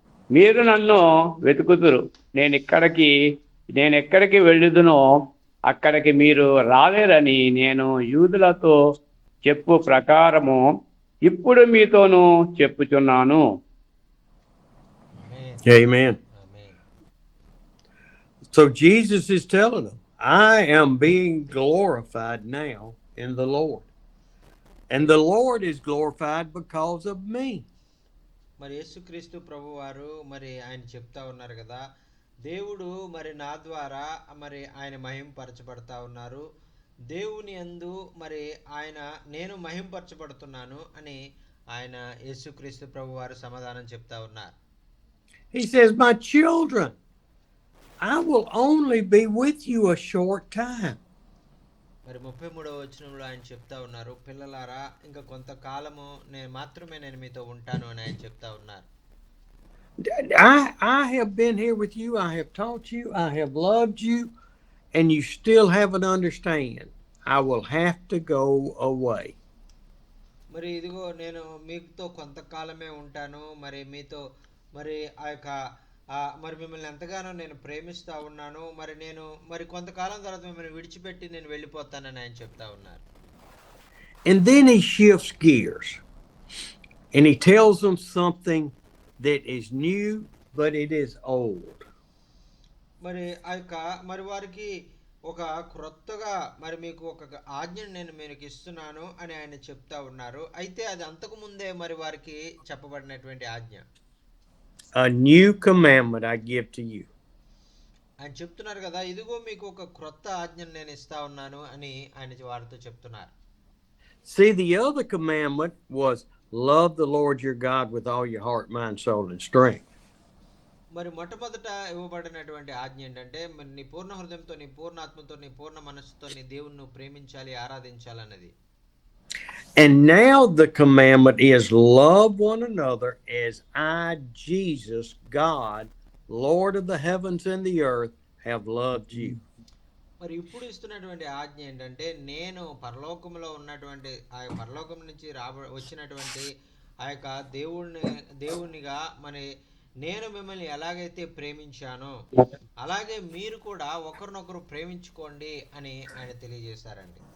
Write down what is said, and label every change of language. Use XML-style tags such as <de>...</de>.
<te>మీరు నన్ను వెతుకుతురు. నేను ఎక్కడికి వెళ్ళుదునో అక్కడికి మీరు రాలేరని నేను యూదులతో చెప్పు ప్రకారము ఇప్పుడు మీతోనూ చెప్పుచున్నాను.</te> <en>Amen. So Jesus is telling them, I am being glorified now in the Lord. And the Lord is glorified because of me.</en> <te>మరి యేసుక్రీస్తు ప్రభు వారు మరి ఆయన చెప్తా ఉన్నారు కదా, దేవుడు మరి నా ద్వారా మరి ఆయన మహింపరచబడతా ఉన్నారు, దేవుని యందు మరి నేను మహింపరచబడుతున్నాను అని ఆయన యేసుక్రీస్తు ప్రభు వారు సమాధానం చెప్తా ఉన్నారు.</te> <en>He says, my children, I will only be with you a short time.</en> <te>మరి 33వ వచనంలో ఆయన చెప్తా ఉన్నారు, పిల్లలారా ఇంకా కొంతకాలము నేను మీతో ఉంటాను అని ఆయన చెప్తా ఉన్నారు.</te> <en>I have been here with you, I have taught you, I have loved you, and you still haven't understand. I will have to go away.</en> <te>మరి ఇదిగో నేను మీతో కొంతకాలమే ఉంటాను, మరి మీతో మరి ఆ యొక్క మరి మిమ్మల్ని ఎంతగానో నేను ప్రేమిస్తా ఉన్నాను, మరి కొంతకాలం తర్వాత మిమ్మల్ని విడిచిపెట్టి నేను వెళ్ళిపోతానని ఆయన చెప్తా ఉన్నారు.</te> <en>And then he shifts gears and he tells them something that is new but it is old.</en> <te>మరి ఆ యొక్క మరి వారికి ఒక క్రొత్తగా మరి మీకు ఒక ఆజ్ఞను నేను మీకు ఇస్తున్నాను అని ఆయన చెప్తా ఉన్నారు. అయితే అది అంతకు ముందే మరి వారికి చెప్పబడినటువంటి ఆజ్ఞ.</te> <en>A new commandment I give to you.</en> <te>ఆయన చెప్తున్నారు కదా, ఇదిగో మీకు ఒక క్రొత్త ఆజ్ఞను నేను ఇస్తా ఉన్నాను అని ఆయన వారితో చెప్తున్నారు.</te> <en>See, the other commandment was love the Lord your God with all your heart, mind, soul, and strength.</en> <te>మరి మొట్టమొదట ఇవ్వబడినటువంటి ఆజ్ఞ ఏంటంటే, మరి నీ పూర్ణ హృదయంతో, నీ పూర్ణ ఆత్మతో, నీ పూర్ణ మనస్సుతో నీ దేవుణ్ణి ప్రేమించాలి, ఆరాధించాలన్నది.</te> <en>And now the commandment is love one another as I, Jesus, God, Lord of the heavens and the earth, have loved you.</en> <te>మరి ఇప్పుడు ఇస్తున్నటువంటి ఆజ్ఞ ఏంటంటే, నేను పరలోకంలో ఉన్నటువంటి ఆ పరలోకం నుంచి వచ్చినటువంటి ఆ యొక్క దేవునిగా మరి నేను మిమ్మల్ని ఎలాగైతే ప్రేమించానో అలాగే మీరు కూడా ఒకరినొకరు ప్రేమించుకోండి అని ఆయన తెలియజేశారండి.</te>